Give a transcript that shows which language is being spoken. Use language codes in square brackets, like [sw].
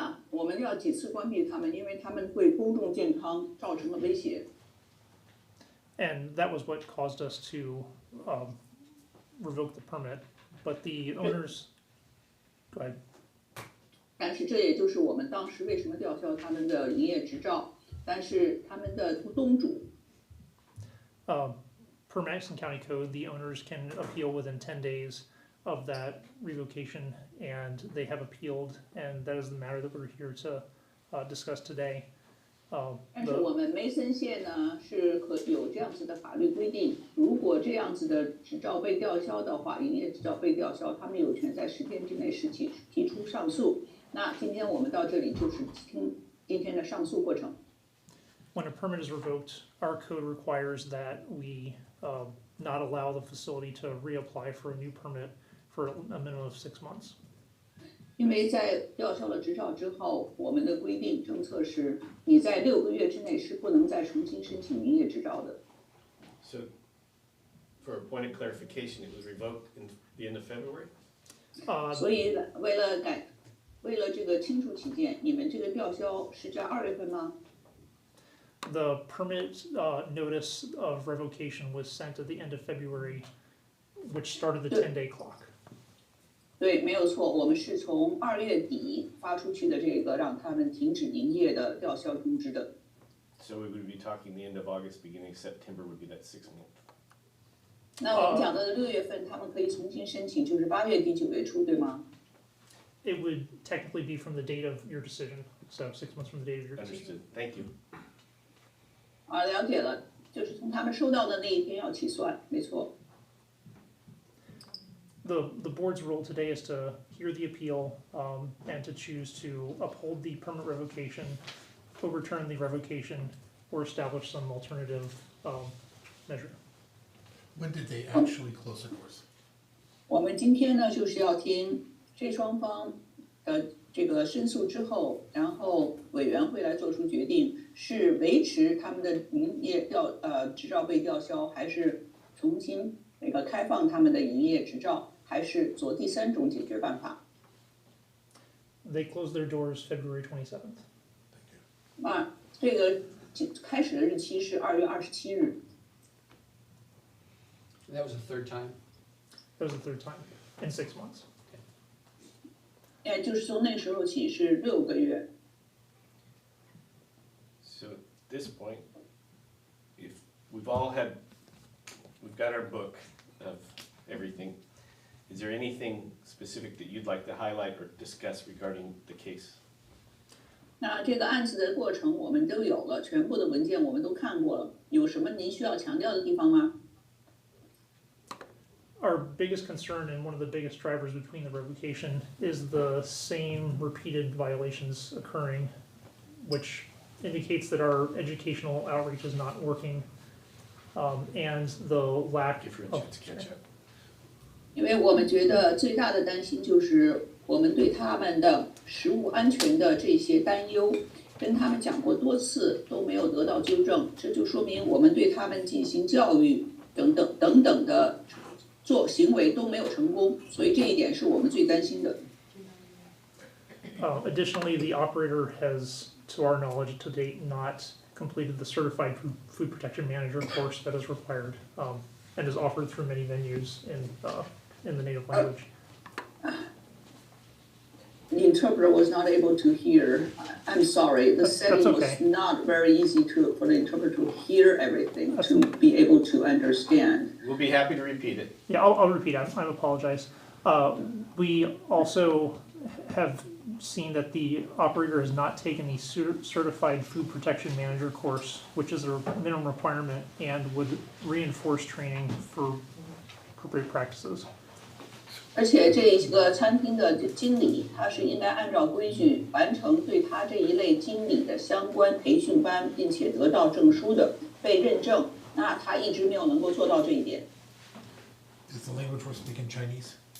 [zh] 我们要几次关闭他们，因为他们对公众健康造成了威胁。 [en] And that was what caused us to revoke the permit, but the owners. Go ahead. [zh] 但是这也就是我们当时为什么吊销他们的营业执照。但是他们的东主。 [en] Per Madison County Code, the owners can appeal within 10 days of that revocation, and they have appealed, and that is the matter that we're here to discuss today. [zh] 但是我们梅森县呢是有这样子的法律规定，如果这样子的执照被吊销的话，营业执照被吊销，他们有权在10天之内提出上诉。那今天我们到这里就是听今天的上诉过程。 [en] When a permit is revoked, our code requires that we not allow the facility to reapply for a new permit for a minimum of 6 months. [zh] 因为在吊销了执照之后，我们的规定政策是，你在6个月之内是不能再重新申请营业执照的。 [en] So, for a point of clarification, it was revoked in the end of February. [zh] 所以为了这个清楚起见，你们这个吊销是在2月份吗？ [en] The permit notice of revocation was sent at the end of February, which started the 10-day clock. [zh] 对，没有错，我们是从2月底发出去的这个让他们停止营业的吊销通知的。 [en] So we would be talking the end of August, beginning of September would be that 6 month. [zh] 那我们讲的6月份，他们可以重新申请，就是8月底9月初，对吗？ [en] It would technically be from the date of your decision, so 6 months from the date of your decision. Understood. Thank you. [zh] 了解了，就是从他们收到的那一天要起算，没错。 [en] The board's role today is to hear the appeal and to choose to uphold the permit revocation, overturn the revocation, or establish some alternative measure. When did they actually close the doors? [zh] 我们今天呢，就是要听这双方的这个申诉之后，然后委员会来做出决定，是维持他们的营业执照被吊销，还是重新开放他们的营业执照，还是做第3种解决办法。 [en] They closed their doors February 27th. [zh] 这个开始的日期是2月27日。 [en] That was the third time? That was the third time in 6 months. [zh] 就是从那时候起是6个月。 [en] So at this point, if we've got our book of everything. Is there anything specific that you'd like to highlight or discuss regarding the case? [zh] 那这个案子的过程我们都有了，全部的文件我们都看过了，有什么您需要强调的地方吗？ [en] Our biggest concern and one of the biggest drivers between the revocation is the same repeated violations occurring, which indicates that our educational outreach is not working, and the lack of. [zh] 因为我们觉得最大的担心就是我们对他们的食物安全的这些担忧，跟他们讲过多次都没有得到纠正，这就说明我们对他们进行教育等等的行为都没有成功，所以这一点是我们最担心的。 [en] Additionally, the operator has, to our knowledge to date, not completed the certified food protection manager course that is required, and is offered through many venues in the native language. The interpreter was not able to hear. I'm sorry. The setting okay. was not very easy for the interpreter to hear everything, to be able to understand. We'll be happy to repeat it. Yeah, I'll repeat. I apologize. We also have seen that the operator has not taken the certified food protection manager course, which is a minimum requirement and would reinforce training for appropriate practices. [zh] 而且这个餐厅的经理，他是应该按照规矩完成对他这一类经理的相关培训班，并且得到证书的被认证。那他一直没有能够做到这一点。 [en] Is the language we're speaking Chinese?